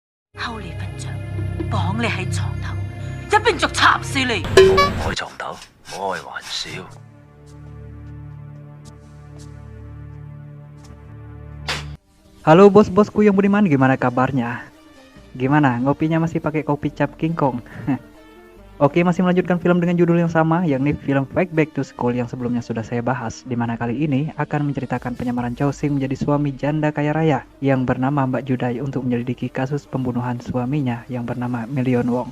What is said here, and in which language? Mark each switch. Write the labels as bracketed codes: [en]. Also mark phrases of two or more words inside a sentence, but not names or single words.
[yue] 偷你份帳，綁你喺床頭，一邊逐插死你。放我喺床頭，開玩笑。 [id] Halo bos-bosku yang budiman, gimana kabarnya? Gimana, ngopinya masih pakai kopi cap King Kong? Oke, masih melanjutkan film dengan judul yang sama, yakni film Fight Back to School yang sebelumnya sudah saya bahas, di mana kali ini akan menceritakan penyamaran Chow Sing menjadi suami janda kaya raya yang bernama Mbak Judai untuk menyelidiki kasus pembunuhan suaminya yang bernama Million Wong.